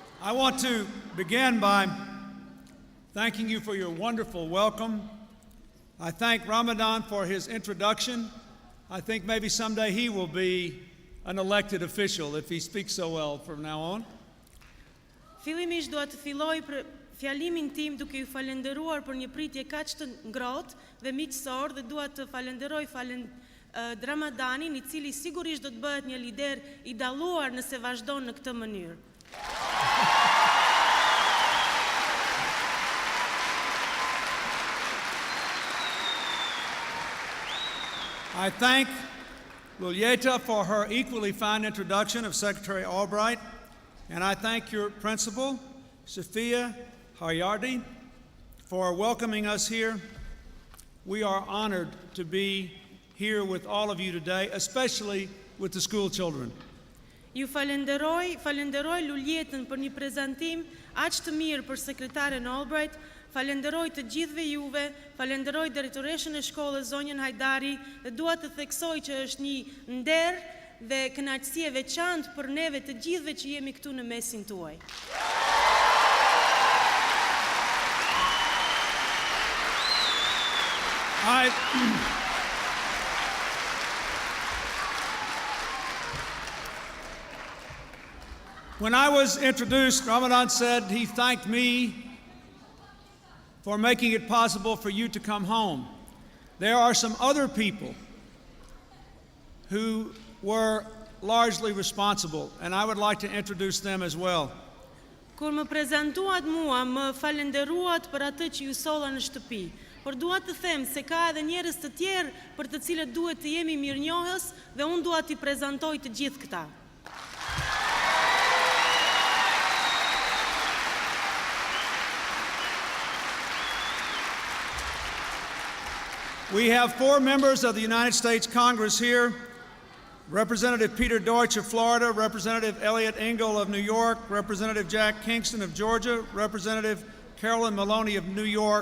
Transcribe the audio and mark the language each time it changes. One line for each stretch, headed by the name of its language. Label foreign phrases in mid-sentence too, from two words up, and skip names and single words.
English: I want to begin by thanking you for your wonderful welcome. I thank Ramadan for his introduction. I think maybe someday he will be an elected official if he speaks so well from now on.
Albanian: Fillimisht dua të filloj për fjalimin tim duke ju falenderuar për një pritje kaq të ngrohtë dhe miqësor dhe dua të falenderoj Ramadanin, I cili sigurisht do të bëhet një lider I dalluar nëse vazhdon në këtë mënyrë.
English: I thank Lulieta for her equally fine introduction of Secretary Albright, and I thank your principal, Sophia Hayardi, for welcoming us here. We are honored to be here with all of you today, especially with the school children.
Albanian: Ju falenderoj Lulietën për një prezantim aq të mirë për sekretaren Albright, falenderoj të gjithëve juve, falenderoj drejtoreshën e shkollës zonjën Hajdari dhe dua të theksoj që është një nder dhe kënaqësi e veçantë për neve të gjithëve që jemi këtu në mesin tuaj.
English: When I was introduced, Ramadan said he thanked me for making it possible for you to come home. There are some other people who were largely responsible, and I would like to introduce them as well.
Albanian: Kur më prezantuat mua, më falenderuat për atë që ju solla në shtëpi. Por dua të them se ka edhe njerëz të tjerë për të cilët duhet të jemi mirënjohës dhe unë dua t'i prezantoj të gjithë këta.
English: We have 4 members of the United States Congress here: Representative Peter Deutsch of Florida, Representative Elliot Engel of New York, Representative Jack Kingston of Georgia, Representative Carolyn Maloney of New York.